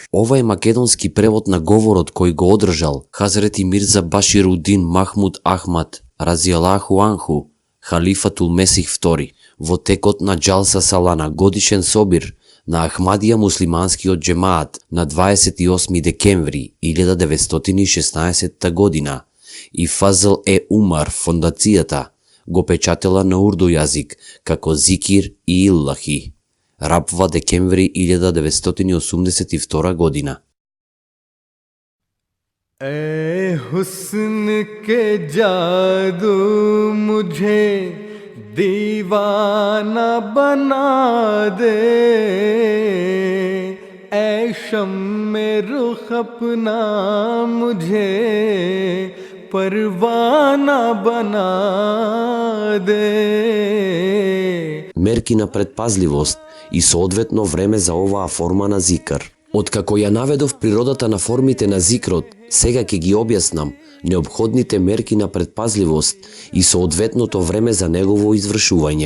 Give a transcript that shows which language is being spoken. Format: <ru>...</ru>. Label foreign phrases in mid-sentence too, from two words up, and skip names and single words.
<mk>Ова е македонски превод на говорот кој го одржал Хазрети Мирза Баширудин Махмуд Ахмад разијалаху анху, халифатул Месих II, во текот на Џалса Салана, годишен собир на Ахмадија муслиманскиот џемаат на 28 декември 1916 година, и Фазл Умар фондацијата го печатела на урду јазик како Зикир и Иллахи. Рабва, декември 1982 година.</mk> <ur>اے حسن کے جادو مجھے دیوانہ بنا دے، اے شمع رخ اپنا مجھے پروانہ بنا دے.</ur> <mk>Мерки на предпазливост и соодветно време за оваа форма на зикр. Откако ја наведов природата на формите на зикрот, сега ќе ги објаснам неопходните мерки на предпазливост и соодветното време за негово извршување.</mk>